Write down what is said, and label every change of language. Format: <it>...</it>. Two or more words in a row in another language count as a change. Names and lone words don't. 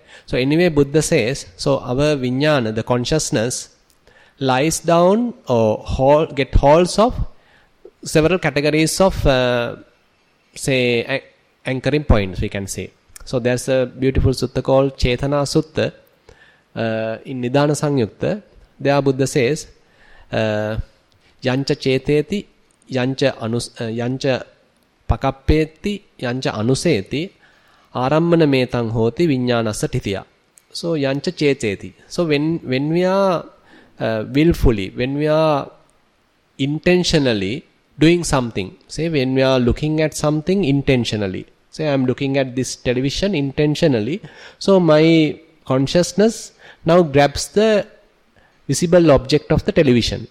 <en>So anyway, Buddha says, so our vijnana, the consciousness, lies down or get holds of several categories of, say, anchoring points, we can say. So there's a beautiful sutta called Chetana Sutta. In Nidana Sangyukta, there Buddha says,</en> <pi>Yancha cheteti, yancha pakappeti, yancha anuseti, arammana metang hoti vijnanassa tithiya.</pi> <en>So</en> <pi>yancha cheteti.</pi> <en>So when we are willfully, when we are intentionally doing something, say when we are looking at something intentionally, say I am looking at this television intentionally, so my consciousness now grabs the visible object of the television.</en>